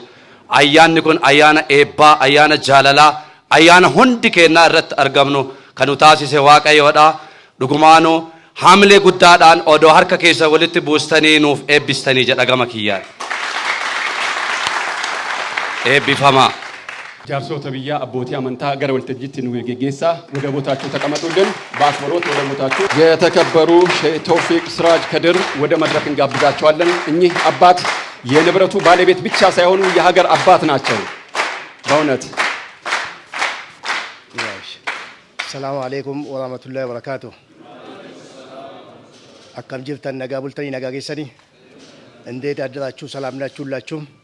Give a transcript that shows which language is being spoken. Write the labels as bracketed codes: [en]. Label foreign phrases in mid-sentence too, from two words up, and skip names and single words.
[om] Ayyaanni kun ayyaana eebbaa, ayyaana jaalalaa, ayyaana hundi keenyaa irratti argamnu kan nu taasise waaqayyoodha. Dhugumaanuu haamilee guddaadhaan odoo harka keessa walitti buustanii nuuf eebbistanii jedha gama kiyyaan. Eebbifama. jaarsoota biyyaa abbootii amantaa gara waltajjiitti nu geggeessaa [am] ወደ ቦታችሁ ተቀመጡልን በአክብሮት ወደ ቦታችሁ የተከበሩ ሼህ ተውፊቅ ሲራጅ ከድር ወደ መድረክ እንጋብዛቸዋለን እኚህ አባት የንብረቱ ባለቤት ብቻ ሳይሆኑ የሀገር አባት ናቸው በእውነት [ar] السلام عليكم ورحمة الله وبركاته [om] akkam jirtan nagaa bultanii nagaa gessanii [am] እንዴት አደራችሁ ሰላም ናችሁ ሁላችሁም